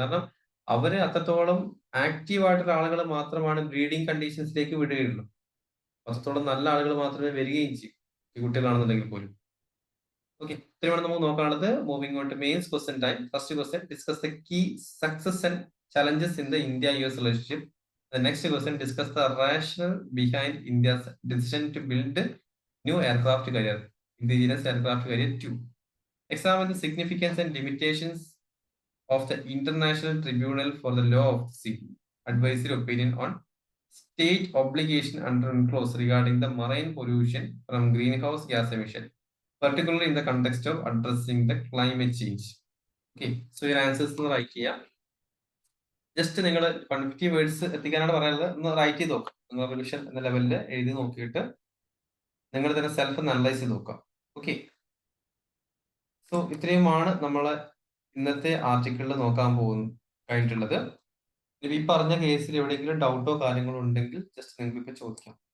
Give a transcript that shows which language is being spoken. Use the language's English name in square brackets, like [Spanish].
[Malayalam] കാരണം അവര് അത്രത്തോളം ആക്റ്റീവ് ആയിട്ടുള്ള ആളുകൾ മാത്രമാണ് ബ്രീഡിംഗ് കണ്ടീഷൻസിലേക്ക് വിടുകയുള്ളൂ. അത്രത്തോളം നല്ല ആളുകൾ മാത്രമേ വരികയും ചെയ്യും, ഈ കുട്ടികളാണെന്നുണ്ടെങ്കിൽ പോലും. [English] okay, [Malayalam] ഇത്രയുമാണ് നമുക്ക് നോക്കാനുള്ളത്. [English] Moving on to mains question time. First question, discuss the key success and challenges in the India-US relationship. The next question, discuss the rationale behind India's decision to build new aircraft carrier, indigenous aircraft carrier 2. Examine the significance and limitations of the International Tribunal for the Law of the Sea. Advisory opinion on state obligation under UNCLOS regarding the marine pollution from greenhouse gas emission, particularly in the context of addressing the climate change. Okay, so your answers to write here. [Malayalam] Just നിങ്ങൾ 150 words എത്തിക്കാനാണ് പറയുന്നത്. ഒന്ന് right ചെയ്ത് നോക്കാം. ഒന്ന് revision എന്ന ലെവലിൽ എഴുതി നോക്കിയിട്ട് നിങ്ങൾ തന്നെ സെൽഫ് അനലൈസ് ചെയ്ത് നോക്കാം. ഓക്കെ, സോ ഇത്രയുമാണ് നമ്മൾ ഇന്നത്തെ ആർട്ടിക്കിളിൽ നോക്കാൻ കഴിഞ്ഞിട്ടുള്ളത്. ഈ പറഞ്ഞ കേസിൽ എവിടെയെങ്കിലും ഡൗട്ടോ കാര്യങ്ങളോ ഉണ്ടെങ്കിൽ ജസ്റ്റ് നിങ്ങൾക്ക് ഇപ്പൊ ചോദിക്കാം.